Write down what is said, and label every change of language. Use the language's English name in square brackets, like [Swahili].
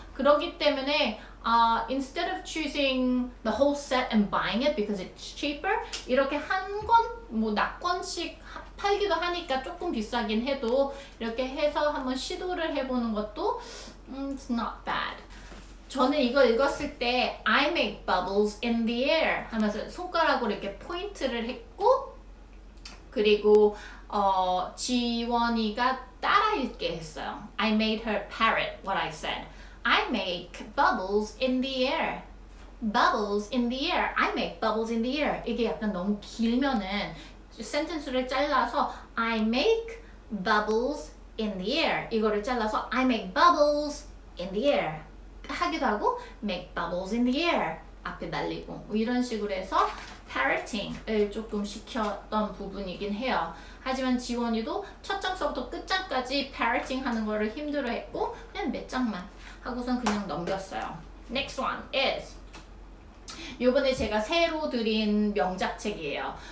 [Korean] 그렇기 때문에 [English] instead of choosing the whole set and buying it because it's cheaper [Korean] 이렇게 한 권 뭐 납권씩 팔기도 하니까 조금 비싸긴 해도 이렇게 해서 한번 시도를 해보는 것도 [English] it's not bad. [Korean] 저는 이거 읽었을 때 [English] I make bubbles in the air [Korean] 하면서 손가락으로 이렇게 포인트를 했고 그리고 지원이가 따라 읽게 했어요. [English] I made her parrot what I said. I make bubbles in the air. Bubbles in the air. I make bubbles in the air. [Korean] 이게 약간 너무 길면은 센텐스를 잘라서 [English] I make bubbles in the air. [Korean] 이거를 잘라서 [English] I make bubbles in the air. [Korean] 하기도 하고 [English] make bubbles in the air. [Korean] 앞에 날리고 뭐 이런 식으로 해서 parroting을 조금 시켰던 부분이긴 해요. 하지만 지원이도 첫 장서부터 끝장까지 parroting 하는 거를 힘들어했고 그냥 몇 장만 하고선 그냥 넘겼어요. [English] Next one is [Korean] 요번에 제가 새로 드린 명작책이에요.